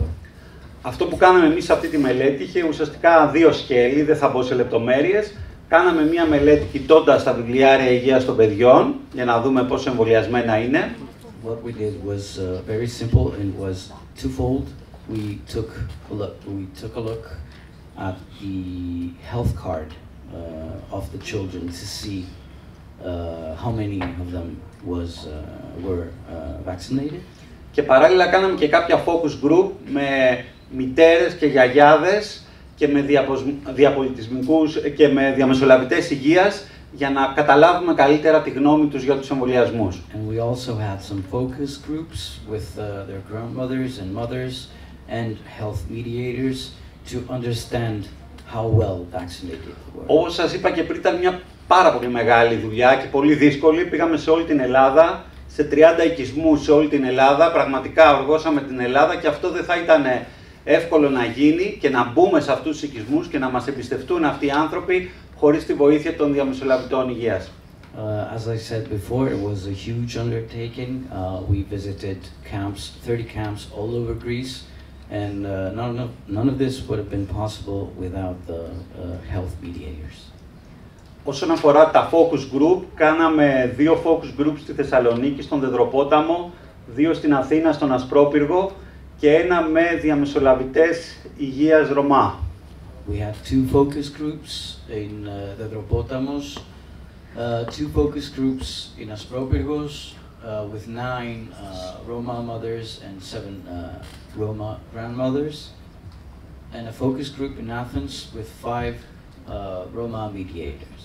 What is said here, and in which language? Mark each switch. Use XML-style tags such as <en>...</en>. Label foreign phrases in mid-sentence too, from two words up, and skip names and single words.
<el>Αυτό που κάναμε εμείς σε αυτή τη μελέτη είχε ουσιαστικά δύο σκέλη, δεν θα μπω σε λεπτομέρειες. Κάναμε μία μελέτη κοιτώντας τα βιβλιάρια υγείας των παιδιών για να δούμε πόσο εμβολιασμένα είναι.</el> <en>What we did was very simple and was twofold. We took a look at the health card of the children to see how many of them were vaccinated.</en> <el>Και παράλληλα κάναμε και κάποια</el> <en>focus group</en> <el>με μητέρες και γιαγιάδες και με διαπολιτισμικούς και με διαμεσολαβητές υγείας για να καταλάβουμε καλύτερα τη γνώμη τους για τους εμβολιασμούς.</el> <en>And we also had some focus groups with their grandmothers and mothers and health mediators to understand how well vaccinated they were.</en> <el>Όπως σας είπα και πριν, ήταν μια πάρα πολύ μεγάλη δουλειά και πολύ δύσκολη. Πήγαμε σε όλη την Ελλάδα, σε 30 οικισμούς σε όλη την Ελλάδα. Πραγματικά οργώσαμε την Ελλάδα και αυτό δεν θα ήταν εύκολο να γίνει και να μπούμε σε αυτούς τους οικισμούς και να μας εμπιστευτούν αυτοί οι άνθρωποι χωρίς τη βοήθεια των διαμεσολαβητών υγείας.</el> <en>As I said before, it was a huge undertaking. We visited camps, 30 camps all over Greece, and none of this would have been possible without the health mediators.</en> <el>Όσον αφορά τα</el> <en>focus group,</en> <el>κάναμε 2</el> <en>focus groups</en> <el>στη Θεσσαλονίκη, στον Δεδροπόταμο, 2 στην Αθήνα, στον Ασπρόπυργο και ένα με διαμεσολαβητές υγείας Ρωμά.</el> <en>We had 2 focus groups in Dedropotamos, 2 focus groups in Aspropyrgos with 9 Roma mothers and 7 Roma grandmothers, and a focus group in Athens with 5 Roma mediators.</en>